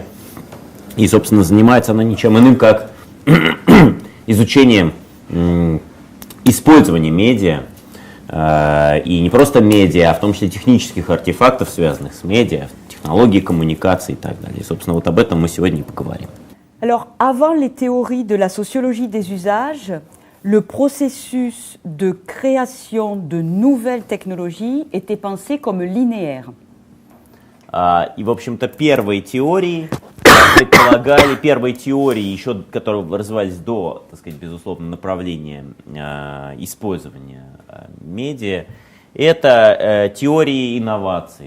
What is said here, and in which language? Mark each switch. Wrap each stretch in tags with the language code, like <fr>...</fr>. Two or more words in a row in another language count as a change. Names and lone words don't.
<ru>И, собственно, занимается она ничем иным, как изучением использования медиа, и не просто медиа, а в том числе технических артефактов, связанных с медиа, технологии коммуникации и так далее. И, собственно, вот об этом мы сегодня и поговорим.</ru> <fr>Alors, avant les théories de la sociologie des usages, le processus de création de nouvelles technologies était pensé comme linéaire.</fr> <ru>И, в общем-то, первые теории, еще, которые развивались до, так сказать, безусловно, направления использования медиа, это теории инноваций.</ru>